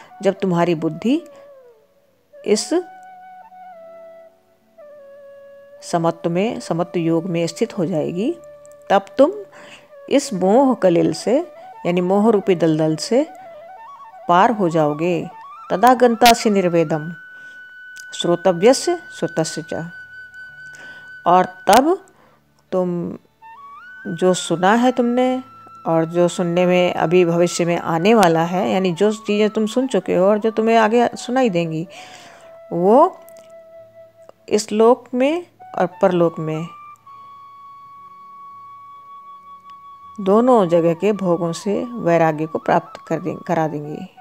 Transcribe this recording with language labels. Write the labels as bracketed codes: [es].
[hi] जब तुम्हारी बुद्धि इस समत्व योग में स्थित हो जाएगी, तब तुम इस मोह कलिल से, यानी मोह रूपी दलदल से पार हो जाओगे। [sa] तदा गन्तासि निर्वेदम श्रोतव्यस्य श्रुतस्य च। [hi] और तब तुम जो सुना है तुमने और जो सुनने में अभी भविष्य में आने वाला है, यानी जो चीज़ें तुम सुन चुके हो और जो तुम्हें आगे सुनाई देंगी, वो इस लोक में और परलोक में दोनों जगह के भोगों से वैराग्य को प्राप्त करा देंगी।